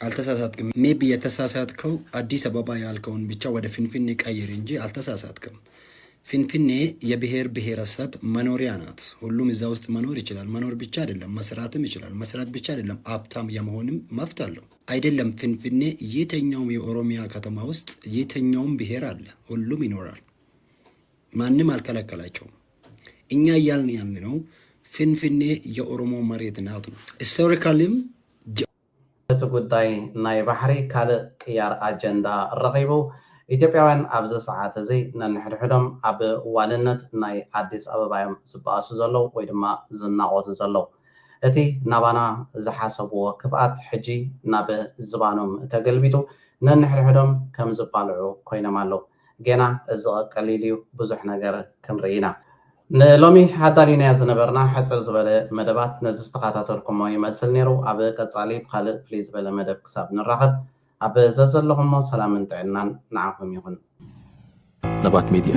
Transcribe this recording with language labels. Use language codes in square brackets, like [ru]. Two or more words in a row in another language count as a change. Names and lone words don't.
[am] አልተሳሳትክም። ሜቢ የተሳሳትከው አዲስ አበባ ያልከውን ብቻ ወደ ፊንፊኔ ቀይር እንጂ አልተሳሳትክም። ፊንፊኔ የብሔር ብሔረሰብ መኖሪያ ናት። ሁሉም እዛ ውስጥ መኖር ይችላል። መኖር ብቻ አይደለም መስራትም ይችላል። መስራት ብቻ አይደለም ሀብታም የመሆንም መብት አለው። አይደለም ፊንፊኔ የትኛውም የኦሮሚያ ከተማ ውስጥ የትኛውም ብሔር አለ፣ ሁሉም ይኖራል። ማንም አልከለከላቸውም። እኛ እያልን ያልነው ፊንፊኔ የኦሮሞ መሬት ናት ነው። ሂስቶሪካሊም [ti] እቲ ጉዳይ ናይ ባሕሪ ካልእ ቅያር አጀንዳ ረኺቡ ኢትዮጵያውያን ኣብዚ ሰዓት እዚ ነንሕድሕዶም ኣብ ዋንነት ናይ ኣዲስ ኣበባ እዮም ዝበኣሱ ዘለው ወይ ድማ ዝናቆቱ ዘለው። እቲ ናባና ዝሓሰብዎ ክፍኣት ሕጂ ናብ ዝባኖም ተገልቢጡ ነንሕድሕዶም ከም ዝባልዑ ኮይኖም ኣለው። ገና እዚ ቀሊል እዩ፣ ብዙሕ ነገር ክንርኢ ኢና። ንሎሚ ሓዳሊና ዝነበርና ሕፅር ዝበለ መደባት ነዚ ዝተኸታተልኩሞ ይመስል ነይሩ። ኣብ ቀፃሊ ብካልእ ፍልይ ዝበለ መደብ ክሳብ ንራኸብ ኣብ ዘዘለኹሞ ሰላምን ጥዕናን ንዓኹም ይኹን።